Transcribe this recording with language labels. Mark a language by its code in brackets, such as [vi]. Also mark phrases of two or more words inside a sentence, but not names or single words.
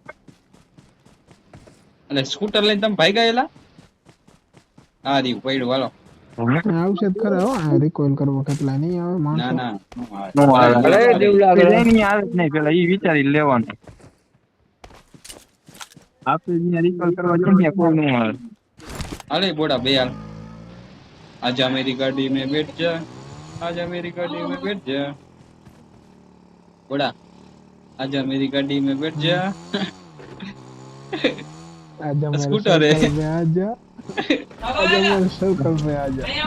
[gu] એટલે સ્કૂટર લઈને તમે ભાઈ ગયેલા આ રહ્યું પડ્યું હાલો આવશે જ ખરા હો આ રિકોઇલ કરવો કેટલા નહીં આવે ના માણસો ના નો આવે અરે દેવ લાગે એની આવે જ નહીં પેલા ઈ વિચારી લેવાનું આપણે અહીંયા રિકોલ કરવા છે ને કોઈ નો આવે [hi] अरे बोड़ा बे यार आजा मेरी गाड़ी में बैठ जा आजा मेरी गाड़ी में बैठ जा बोड़ा आजा मेरी गाड़ी में बैठ जा आजा मेरे स्कूटर है सर्कल में आजा आजा मेरे सर्कल में आजा